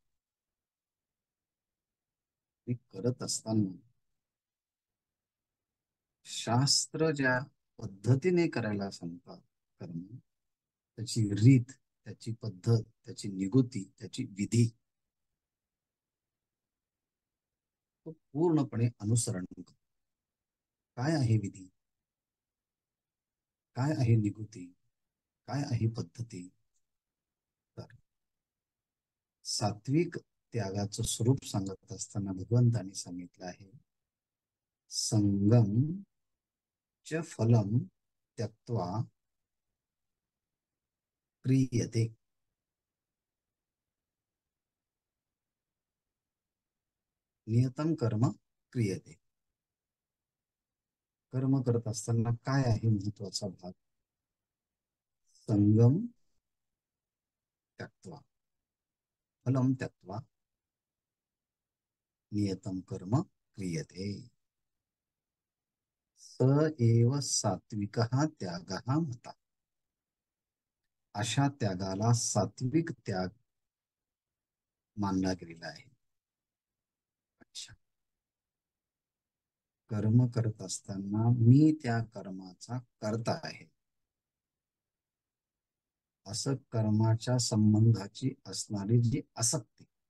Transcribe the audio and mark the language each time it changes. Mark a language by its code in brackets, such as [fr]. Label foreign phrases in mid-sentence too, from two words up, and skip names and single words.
[mr] मी करत असताना शास्त्र ज्या पद्धतीने करायला सांगतात कर्म, त्याची रीत, त्याची पद्धत, त्याची निगुती, त्याची विधी, तो पूर्णपणे अनुसरण करतो. काय आहे विधी, काय आहे निगुती, काय आहे पद्धती? तर सात्विक त्यागाचं स्वरूप सांगत असताना भगवंतांनी सांगितलं आहे, [sa] संगम च फलम त्यक्त्वा क्रियते. नियतम कर्म क्रियते. [mr] कर्म करत असताना काय आहे महत्वाचा भाग? [sa] संगम त्यक्त्वा, फलम त्यक्त्वा नियतम कर्म क्रियते. स एव सात्विकः त्यागः मता. [mr] अशा त्यागाला सात्विक त्याग मानला गेलेला आहे. अच्छा, कर्म करत असताना मी त्या कर्माचा कर्ता आहे असं कर्माच्या संबंधाची असणारी जी आसक्ती,